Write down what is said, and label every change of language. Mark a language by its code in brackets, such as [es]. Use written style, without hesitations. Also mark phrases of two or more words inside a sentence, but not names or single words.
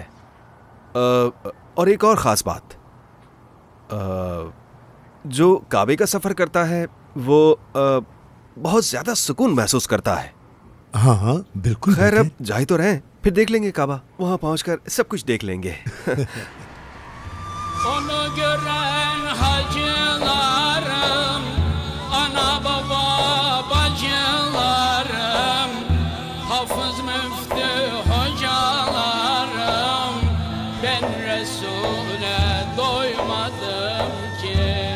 [hi] और एक और ख़ास बात, जो काबे का सफ़र करता है वो बहुत ज़्यादा सुकून महसूस करता है। हाँ हाँ बिल्कुल। खैर, अब जा ही तो रहे, फिर देख लेंगे काबा। वहाँ पहुँचकर सब कुछ देख लेंगे। [tr] Onu gören hacılarım, ana baba bacılarım, hafız müftü hocalarım, ben Resul'e doymadım ki.